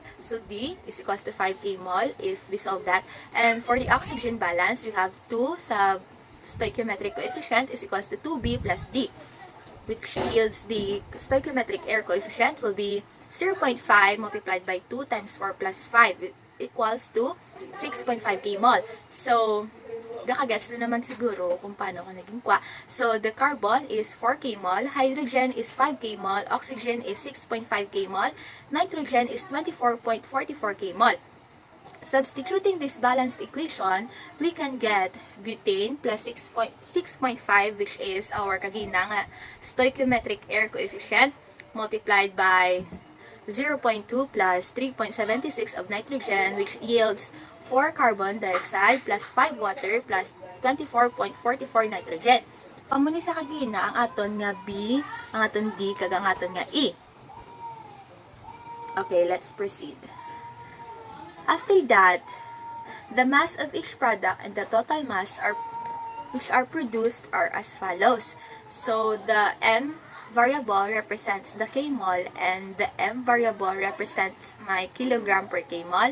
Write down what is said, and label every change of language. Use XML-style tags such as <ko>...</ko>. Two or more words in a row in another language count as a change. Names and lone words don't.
<en>So D is equals to 5 kmol if we solve that. And for the oxygen balance, we have 2 sa stoichiometric coefficient is equals to 2B plus D, which yields the stoichiometric air coefficient will be 0.5 multiplied by 2 times 4 plus 5 equals to 6.5 kmol.</en> <tl>So nakagets na naman siguro kung paano ko naging kwa.</tl> <en>So, the carbon is 4 kmol, hydrogen is 5 kmol, oxygen is 6.5 kmol, nitrogen is 24.44 kmol. Substituting this balanced equation, we can get butane plus 6.5, which is our</en> <hil>kagina nga</hil> <en>stoichiometric air coefficient, multiplied by 0.2 plus 3.76 of nitrogen, which yields 4 carbon dioxide plus 5 water plus 24.44 nitrogen.</en> <hil>Pamuni sa kagina, ang aton nga B, ang aton D, kag ang aton nga E.</hil> <en>Okay, let's proceed. After that, the mass of each product and the total mass which are produced are as follows. So, the N variable represents the kmol and the M variable represents my kilogram per kmol.</en>